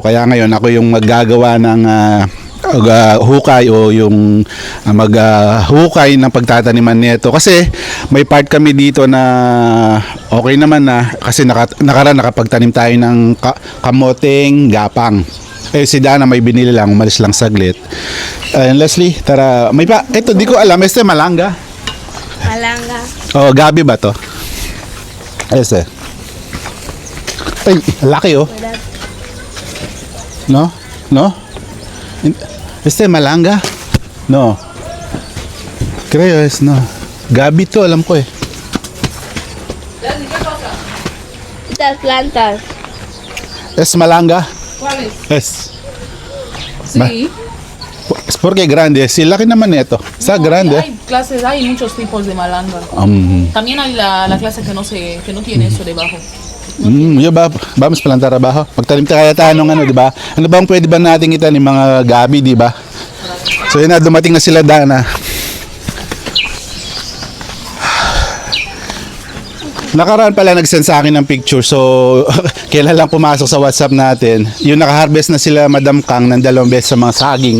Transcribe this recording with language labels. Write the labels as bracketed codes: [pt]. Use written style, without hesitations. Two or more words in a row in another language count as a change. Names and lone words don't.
[tl] Kaya ngayon ako yung maggagawa ng hukay o yung maghukay ng pagtataniman nito kasi may part kami dito na okay naman na kasi nakapagtanim tayo ng kamoteng gapang. Si Dana may binili lang, umalis lang saglit. Leslie, tara, may pa, ito di ko alam, malanga. Malanga. Oh, gabi ba to? Ay, laki oh. [es] No? Malanga? No. Creo no. [tl] Gabi to, alam ko eh. [es] Estas plantas. Malanga? ¿Cuáles? Sí. Sí. Es porque grande, sí, [tl] laki naman ito. [es] Está grande. Hay clases, hay muchos tipos de malanga. También hay la clase que no tiene eso debajo. Vamos plantar abajo. [tl] Magtanim kaya tayo ng di ba? Ano bang pwede ba nating itanim mga gabi, di ba? So yun na, dumating na sila Dana. Nakaraan pala nag-send sa akin ng picture. So kailan lang pumasok sa WhatsApp natin. Yung naka-harvest na sila Madam Kang ng 2 beses sa mga saging.